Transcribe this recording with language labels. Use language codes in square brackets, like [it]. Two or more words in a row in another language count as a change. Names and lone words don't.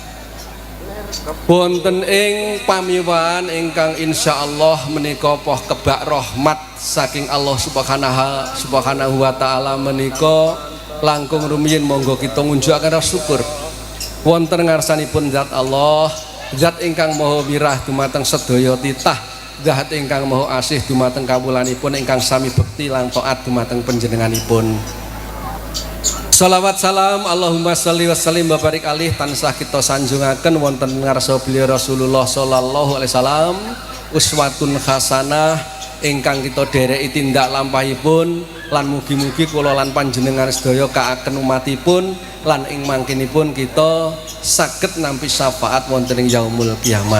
[jv] Wonten ing pamiwahan ingkang insyaallah menika poh kebak rahmat saking [ar] الله سبحانه وتعالى [jv] menika langkung rumiyin monggo kita ngunjukaken rasa syukur wonten ngarsanipun zat Allah, zat ingkang maha mirah dumateng sedaya titah, zat ingkang maha asih dumateng kawulanipun ingkang sami bekti lan taat dumateng panjenenganipun. Salawat salam [ar] اللهم صل وسلم وبارك عليه [jv] tansah kita sanjungaken wonten ngarsa beliau Rasulullah [ar] صلى الله عليه وسلم أسوة حسنة [jv] ingkang kita dereki tindak lampahipun lan mugi-mugi kula lan panjenengan sedaya kaaken umatipun lan ing mangkinipun kita saged nampi syafaat wonten ing [ar] يوم القيامة.